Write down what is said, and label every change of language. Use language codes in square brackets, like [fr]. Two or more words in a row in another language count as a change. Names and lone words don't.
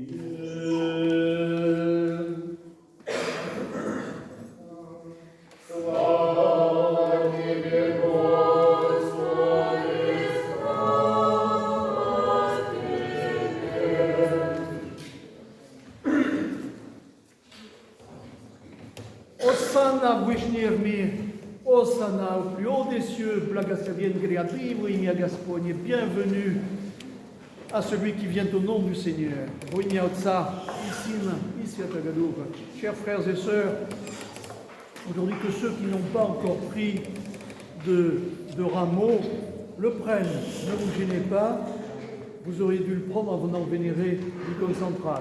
[ru] Осанна в вышних мир, Осанна [fr] au plus haut des cieux, [ru] благословен гряды во имя Господне, [fr] bienvenue à celui qui vient au nom du Seigneur. [ru] Во имя Отца и Сына и Святого Духа. [fr] Chers frères et sœurs, aujourd'hui que ceux qui n'ont pas encore pris de rameau le prennent, ne vous gênez pas, vous auriez dû le prendre en venant vénérer l'icône centrale.